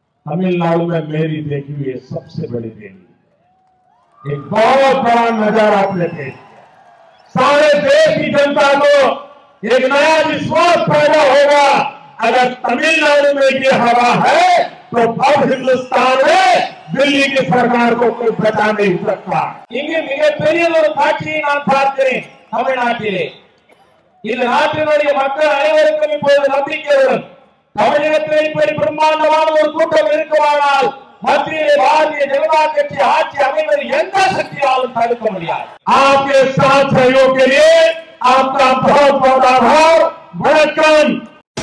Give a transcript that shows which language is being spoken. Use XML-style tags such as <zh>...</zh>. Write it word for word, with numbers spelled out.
<hi>தமிழ்நாடு में मेरी देखी हुई सबसे बड़ी रैली, एक बहुत बड़ा नजारा आपने देखा. सारे देश की जनता को एक नया विश्वास पैदा होगा अगर तमिलनाडु में ये हवा है तो अब हिंदुस्तान में दिल्ली की सरकार को कोई बचा नहीं सकता.</hi> <ta>இங்கே மிகப்பெரிய ஒரு காட்சியை நான் பார்க்கிறேன். தமிழ்நாட்டிலே இந்த நாட்டினுடைய மக்கள் அனைவருக்கும் இப்போது நம்பிக்கை வரும். தமிழகத்தில் இப்படி பிரம்மாண்டமான ஒரு கூட்டம் இருக்குமானால் மத்தியிலே பாரதிய ஜனதா கட்சி ஆட்சி அமைவது எந்த சக்தியாலும் தடுக்க முடியாது.</ta> <hi>आपके साथ सहयोग के लिए आपका बहुत बहुत आभार. வணக்கம்.</hi>